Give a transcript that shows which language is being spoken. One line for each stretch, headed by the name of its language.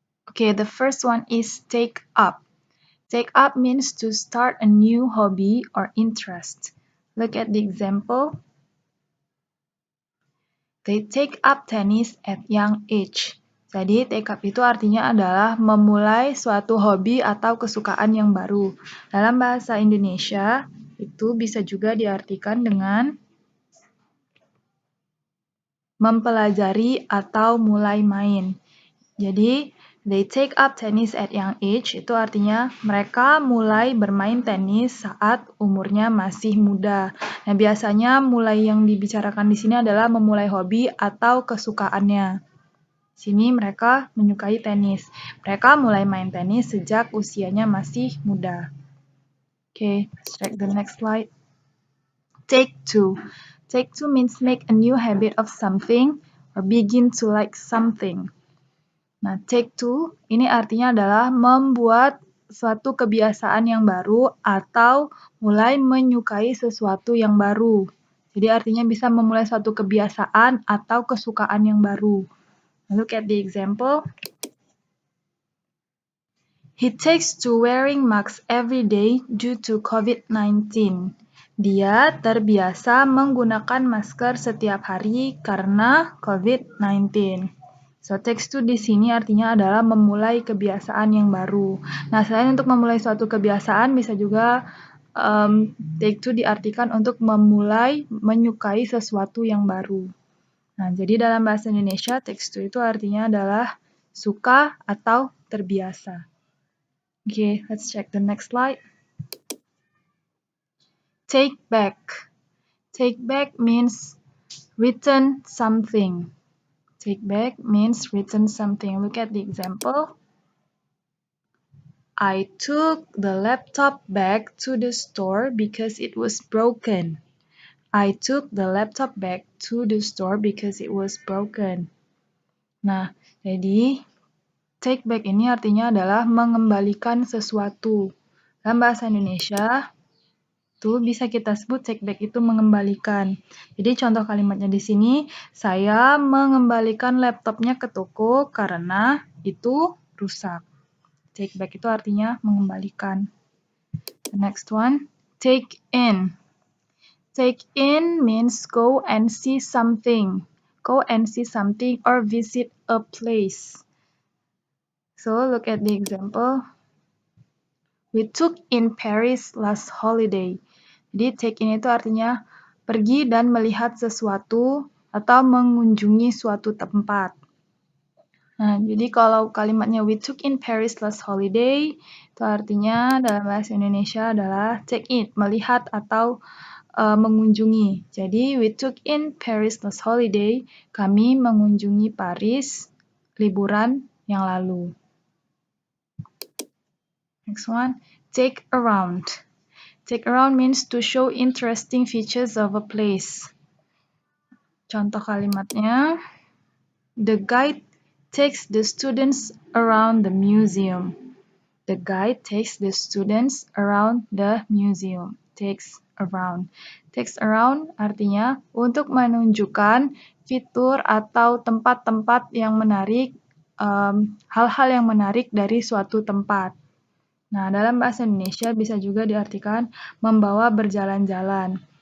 English: Okay, the first one is take up. Take up means to start a new hobby or interest. Look at the example. They take up tennis at young age.
Indonesian: Jadi, take up itu artinya adalah memulai suatu hobi atau kesukaan yang baru. Dalam bahasa Indonesia, itu bisa juga diartikan dengan mempelajari atau mulai main. Jadi,
English: they take up tennis at young age
Indonesian: itu artinya mereka mulai bermain tenis saat umurnya masih muda. Nah, biasanya mulai yang dibicarakan di sini adalah memulai hobi atau kesukaannya. Sini mereka menyukai tenis. Mereka mulai main tenis sejak usianya masih muda.
English: Okay, let's check the next slide. Take two. Take two means make a new habit of something or begin to like something.
Indonesian: Nah, take two ini artinya adalah membuat suatu kebiasaan yang baru atau mulai menyukai sesuatu yang baru. Jadi artinya bisa memulai suatu kebiasaan atau kesukaan yang baru.
English: Look at the example. He takes to wearing masks every day due to COVID-19.
Indonesian: Dia terbiasa menggunakan masker setiap hari karena COVID-19. So, takes to di sini artinya adalah memulai kebiasaan yang baru. Nah, selain untuk memulai suatu kebiasaan, bisa juga take to diartikan untuk memulai menyukai sesuatu yang baru. Nah, jadi dalam bahasa Indonesia, takes to itu artinya adalah suka atau terbiasa.
English: Okay, let's check the next slide. Take back. Take back means return something. Take back means return something. Look at the example. I took the laptop back to the store because it was broken. I took the laptop back to the store because it was broken.
Indonesian: Nah, jadi take back ini artinya adalah mengembalikan sesuatu. Dalam bahasa Indonesia, itu bisa kita sebut take back itu mengembalikan. Jadi contoh kalimatnya di sini, saya mengembalikan laptopnya ke toko karena itu rusak. Take back itu artinya mengembalikan.
English: The next one, take in. Take in means go and see something. Go and see something or visit a place. So look at the example. We took in Paris last holiday.
Indonesian: Jadi take in itu artinya pergi dan melihat sesuatu atau mengunjungi suatu tempat. Nah, jadi kalau kalimatnya
English: we took in Paris last holiday,
Indonesian: itu artinya dalam bahasa Indonesia adalah take it, melihat atau mengunjungi. Jadi
English: we took in Paris last holiday,
Indonesian: kami mengunjungi Paris liburan yang lalu.
English: Next one, take around. Take around means to show interesting features of a place.
Indonesian: Contoh kalimatnya,
English: the guide takes the students around the museum. The guide takes the students around the museum. Takes around.
Indonesian: Takes around artinya untuk menunjukkan fitur atau tempat-tempat yang menarik, hal-hal yang menarik dari suatu tempat. Nah, dalam bahasa Indonesia bisa juga diartikan membawa berjalan-jalan.